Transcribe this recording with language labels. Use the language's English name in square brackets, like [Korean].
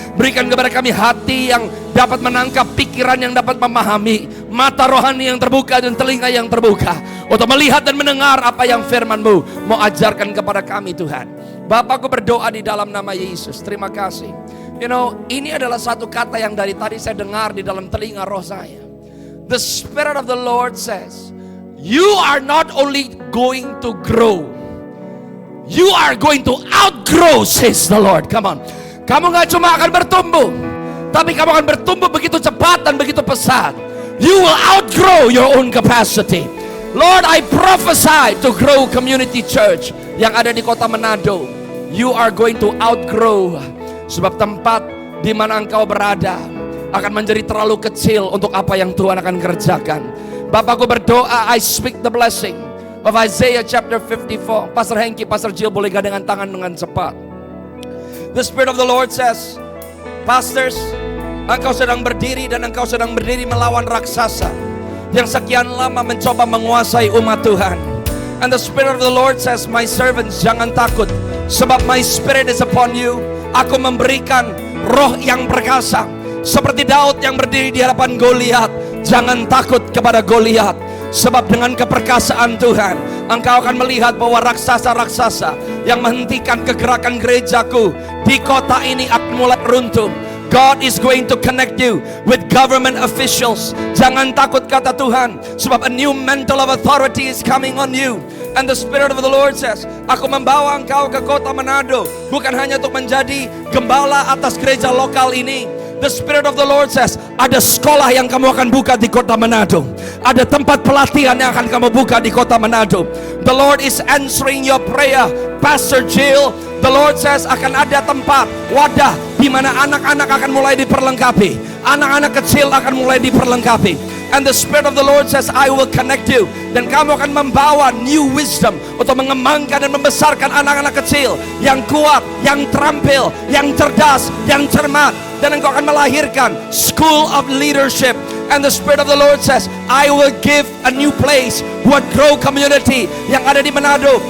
[Indonesian] Berikan kepada kami hati yang dapat menangkap, pikiran yang dapat memahami, mata rohani yang terbuka dan telinga yang terbuka, untuk melihat dan mendengar apa yang firman-Mu mau ajarkan kepada kami Tuhan. Bapak, aku berdoa di dalam nama Yesus. Terima kasih. Ini adalah satu kata yang dari tadi saya dengar di dalam telinga roh saya. [English] The Spirit of the Lord says, you are not only going to grow, you are going to outgrow, says the Lord. Come on. [Indonesian] Kamu gak cuma akan bertumbuh, tapi kamu akan bertumbuh begitu cepat dan begitu pesat. [English] You will outgrow your own capacity. Lord, I prophesy to Grow Community Church [Indonesian] yang ada di kota Manado. [English] You are going to outgrow. [Indonesian] Sebab tempat di mana engkau berada akan menjadi terlalu kecil untuk apa yang Tuhan akan kerjakan. Bapakku berdoa, [English] I speak the blessing of Isaiah chapter 54. [Indonesian] Pastor Hengki, Pastor Jill, boleh gandengan tangan dengan cepat. [English] The Spirit of the Lord says, pastors, [Indonesian] engkau sedang berdiri dan engkau sedang berdiri melawan raksasa yang sekian lama mencoba menguasai umat Tuhan. [English] And the Spirit of the Lord says, my servants, [Indonesian] jangan takut, sebab [English] my Spirit is upon you. [Indonesian] Aku memberikan roh yang perkasa, seperti Daud yang berdiri di hadapan Goliat. Jangan takut kepada Goliat, sebab dengan keperkasaan Tuhan engkau akan melihat bahwa raksasa-raksasa yang menghentikan kegerakan gerejaku di kota ini akan mulai runtuh. [English] God is going to connect you with government officials. [Indonesian] Jangan takut, kata Tuhan, sebab [English] a new mantle of authority is coming on you. And the Spirit of the Lord says, [Indonesian] aku membawa engkau ke kota Manado, bukan hanya untuk menjadi gembala atas gereja lokal ini. [English] The Spirit of the Lord says, [Indonesian] ada sekolah yang kamu akan buka di kota Manado. Ada tempat pelatihan yang akan kamu buka di kota Manado. [English] The Lord is answering your prayer, Pastor Jill. The Lord says, [Indonesian] akan ada tempat, wadah, di mana anak-anak akan mulai diperlengkapi. Anak-anak kecil akan mulai diperlengkapi. [English] And the Spirit of the Lord says, I will connect you. [Indonesian] Dan kamu akan membawa new wisdom untuk mengembangkan dan membesarkan anak-anak kecil yang kuat, yang terampil, yang cerdas, yang cermat. Dan engkau akan melahirkan [English] school of leadership. And the Spirit of the Lord says, I will give a new place [Indonesian] buat Grow Community yang ada di Manado.